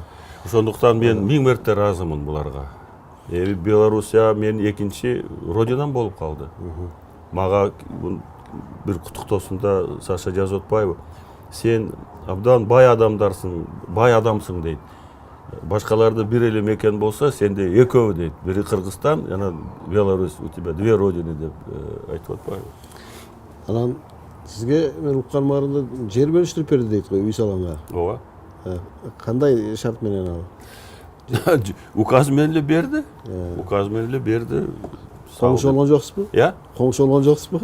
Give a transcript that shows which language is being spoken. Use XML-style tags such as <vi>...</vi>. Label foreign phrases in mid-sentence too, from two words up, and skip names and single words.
<ky>Ошондуктан мен 1000 мерте ыраазымын буларга. Белоруссия мен экинчи родинам болуп калды. Мага бир куттуктоосунда Саша жазып атпайбы? Сен абдан бай адамсың дейт. Башкаларды бир эле мекен болсо, сенде экөө дейт. Бири Кыргызстан, жана Беларусь,</ky> <ru>у тебя две родины</ru> <ky>деп айтып атпайбы? Анан сизге мен укканымда жер бериштирип берди дейт го, үй салганга. Ооба. Кандай шарт менен ал? Указ менен эле берди. Указ менен эле берди. Коңшу болгон жоксузбу? Коңшу болгон жоксузбу?</ky>